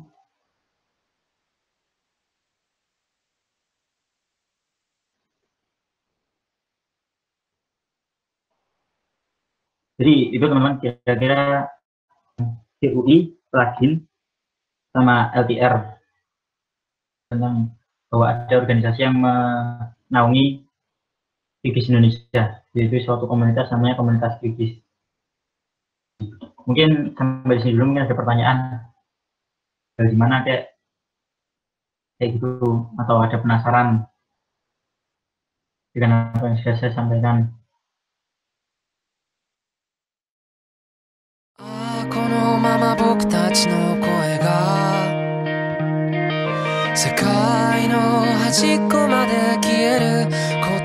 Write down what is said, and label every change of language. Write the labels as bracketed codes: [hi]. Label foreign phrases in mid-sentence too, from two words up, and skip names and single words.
[id] Jadi itu teman-teman kira-kira GUI, plugin, sama LTR tentang bahwa ada organisasi yang menaungi QGIS Indonesia, yaitu suatu komunitas namanya komunitas QGIS. Mungkin sampai di sini dulu, mungkin ada pertanyaan dari gimana kayak gitu, atau ada penasaran dengan apa yang sudah saya sampaikan. [ja] このまま僕たちの声が世界の端っこまで消える